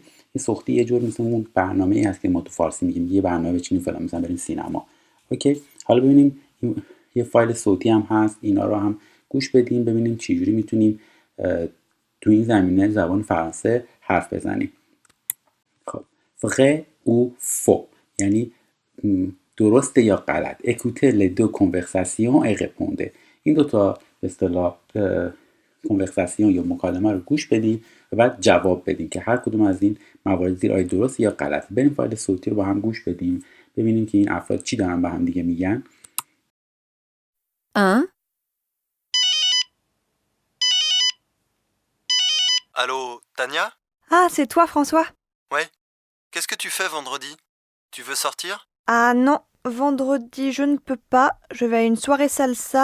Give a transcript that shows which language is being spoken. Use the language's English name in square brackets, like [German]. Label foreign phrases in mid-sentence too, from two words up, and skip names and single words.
[Persian] یه سختی یه جور مثل اون برنامه‌ای هست که ما تو فارسی میگیم یه برنامه بچینیم فلان، مثلا بریم سینما. اوکی. حالا ببینیم یه فایل صوتی هم هست، اینا رو هم گوش بدیم ببینیم چجوری میتونیم تو این زمینه زبان فرانسه حرف بزنیم. خب [French] vrai ou faux [Persian] یعنی درسته یا غلط. [French] écoutez les deux conversations et répondez. [Persian] این دو تا به اصطلاح کنورساسیون یا مکالمه رو گوش بدیم و بعد جواب بدیم که هر کدوم از این موارد زیر آیا درست یا غلط. بریم فایل صوتی رو با هم گوش بدیم ببینیم که این افراد چی دارن با هم دیگه میگن. 1. [French] Allô, Tania? Ah, c'est toi, François? Ouais. Qu'est-ce que tu fais vendredi? Tu veux sortir? Ah non, vendredi, je ne peux pas. Je vais à une soirée salsa.